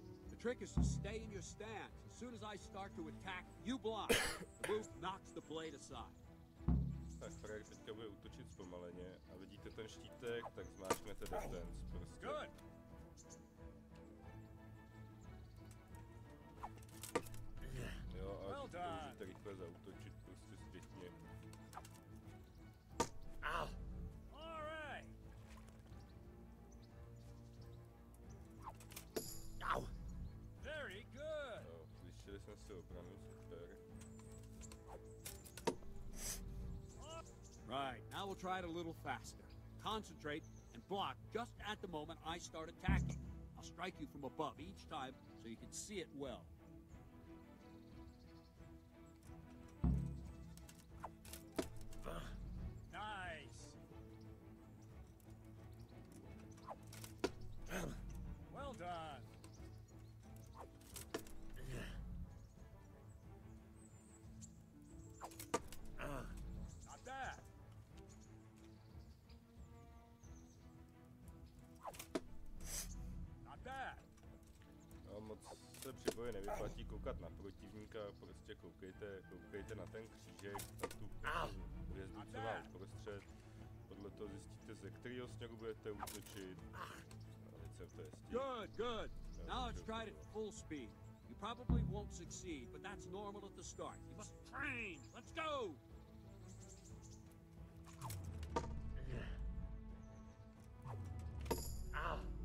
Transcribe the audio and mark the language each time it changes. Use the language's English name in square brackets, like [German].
[English] The trick is to stay in your stance. As soon as I start to attack, you block. The move knocks the blade aside. [Czech] Tak Frag teďka bude útočit zpomaleně a vidíte ten štítek, tak zmáčknete defense prostě. [English] Good. [Czech] Jo, a můžete rychle zaútočit prostě zpětně. [English] Ow. All right. Ow. Very good. [Czech] Jo, slyšeli jsme si obranu, super. [English] Right, now we'll try it a little faster. Concentrate and block just at the moment I start attacking. I'll strike you from above each time so you can see it well. Nice. Well done. Not bad. Not bad. [Czech] No, moc se při boji nevyplatí koukat na protivníka, prostě koukejte na ten křížek, na tu hvězdu, co má uprostřed. Podle toho zjistíte, ze kterého směru budete útočit. [English] Good, good. Now let's try it at full speed. You probably won't succeed, but that's normal at the start. You must train. Let's go! Ow.